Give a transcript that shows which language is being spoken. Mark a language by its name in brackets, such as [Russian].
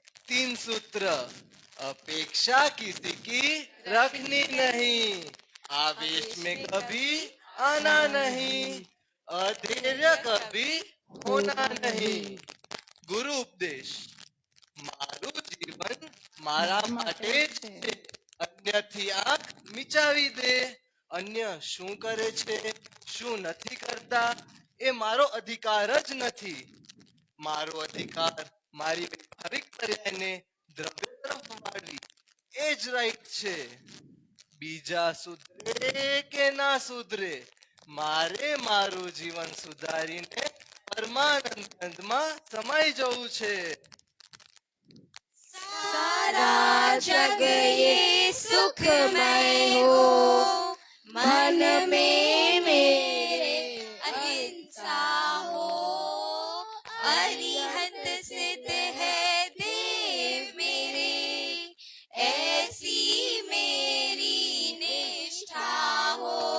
[Hindi] 3 सूत्र। अपेक्षा किसी की रखनी नहीं, आवेश में कभी आना नहीं, अधैर्य कभी होना नहीं। गुरु उपदेश। [Gujarati] मारू जीवन मारा માટે છે, અન્યથી આંખ મિચાવી દે। અન્ય શું કરે છે, શું નથી કરતા, એ મારો અધિકાર જ નથી। મારો અધિકાર મારી વ્યવહારિક પર્યાયને દ્રવ્ય તરફ વાળવી, એ જ રાઈટ છે। બીજા સુધરે કે ના સુધરે, મારે મારું જીવન સુધારીને પરમાનંદમાં સમાઈ જવું છે। [Hindi] सारा जग ये सुखमय हो, मन में मेरे अहिंसा हो। अरिहंत सिद्ध है देव मेरे, ऐसी मेरी निष्ठा हो।